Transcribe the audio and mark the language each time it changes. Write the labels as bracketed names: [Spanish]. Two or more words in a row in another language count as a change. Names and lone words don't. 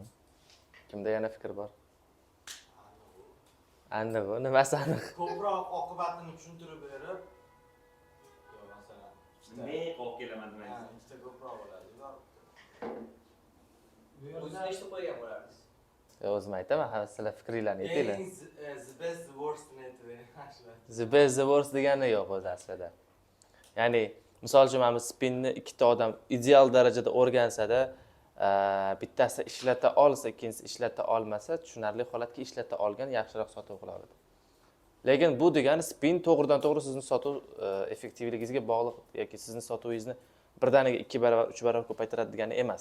[Uzbek] Kimda yana fikr bor? Aniq, nimasi aniq? ko'proq oqibatini tushuntirib berib, masalan, Men olib kelaman demaysiz. ikkita ko'proq bo'ladi. Bu O'zingiz yerda eshitib qo'ygan bo'larsiz. O'zim aytaman, ha sizlar fikringlarni aytinglar. Eng [English] the best the worst [Uzbek] ni aytib. [English] The best the worst [Uzbek] degani yo'q o'zi aslida. Ya'ni misol uchun mana spinni ikkita odam ideal darajada o'rgansada, bittasi ishlata olsa, ikkinchisi ishlata olmasa, tushunarli holatga ishlata olgan yaxshiroq sotuv qila oladi. Lekin bu degani spin to'g'ridan to'g'ri sizning sotuv effektivligingizga bog'liq yoki sizning sotuvingizni birdaniga 2 barobar, 3 barobar ko'paytiradi degani emas.